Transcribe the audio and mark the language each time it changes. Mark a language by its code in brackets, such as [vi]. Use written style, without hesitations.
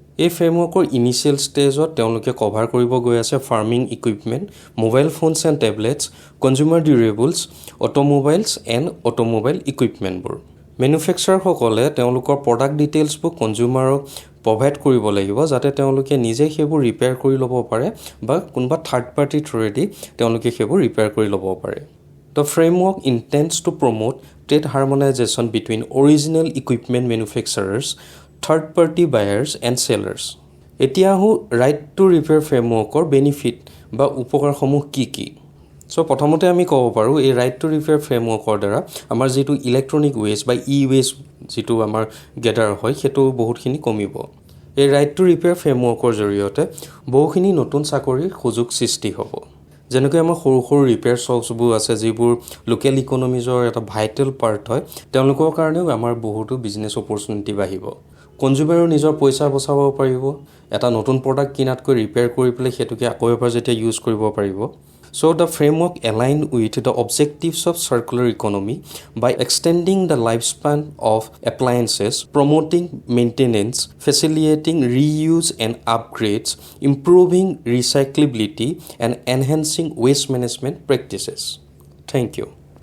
[as] এই ফ্ৰেমৱৰ্কৰ ইনিচিয়েল ষ্টেজত তেওঁলোকে কভাৰ কৰিব গৈ আছে farming equipment, mobile ফোনছ and tablets, consumer ডিউৰেবলছ, automobiles and automobile ইকুইপমেণ্টবোৰ। মেনুফেকচাৰসকলে তেওঁলোকৰ প্ৰডাক্ট ডিটেইলছবোৰ কনজিউমাৰক প্ৰভাইড কৰিব লাগিব যাতে তেওঁলোকে নিজে সেইবোৰ ৰিপেয়াৰ কৰি ল'ব পাৰে বা কোনোবা থাৰ্ড পাৰ্টিৰ থ্ৰুৱেদি তেওঁলোকে সেইবোৰ ৰিপেয়াৰ কৰি ল'ব পাৰে। [en] The framework intends to promote trade harmonization between original equipment manufacturers, third-party buyers and sellers. [as] এতিয়া আহোঁ ৰাইট টু ৰিপেয়াৰ ফ্ৰেমৱৰ্কৰ বেনিফিট বা উপকাৰসমূহ কি কি। প্ৰথমতে আমি ক'ব পাৰোঁ এই ৰাইট টু ৰিপেয়াৰ ফ্ৰেমৱৰ্কৰ দ্বাৰা আমাৰ যিটো ইলেক্ট্ৰনিক ৱেষ্ট বা ৱেষ্ট যিটো আমাৰ গেডাৰ হয় সেইটো বহুতখিনি কমিব। এই ৰাইট টু ৰিপেয়াৰ ফ্ৰেমৱৰ্কৰ জৰিয়তে বহুখিনি নতুন চাকৰিৰ সুযোগ সৃষ্টি হ'ব। যেনেকৈ আমাৰ সৰু সৰু ৰিপেয়াৰ শ্বপছবোৰ আছে যিবোৰ লোকেল ইকনমিজৰ এটা ভাইটেল পাৰ্ট হয়, তেওঁলোকৰ কাৰণেও আমাৰ বহুতো বিজনেছ অপৰচুনিটি বাঢ়িব। কনজিউমাৰেও নিজৰ পইচা বচাব পাৰিব, এটা নতুন প্ৰডাক্ট কিনাতকৈ ৰিপেয়াৰ কৰি পেলাই সেইটোকে আকৌ এবাৰ যেতিয়া ইউজ কৰিব পাৰিব। [en] So the framework aligned with the objectives of circular economy by extending the lifespan of appliances, promoting maintenance, facilitating reuse and upgrades, improving recyclability, and enhancing waste management practices. Thank you.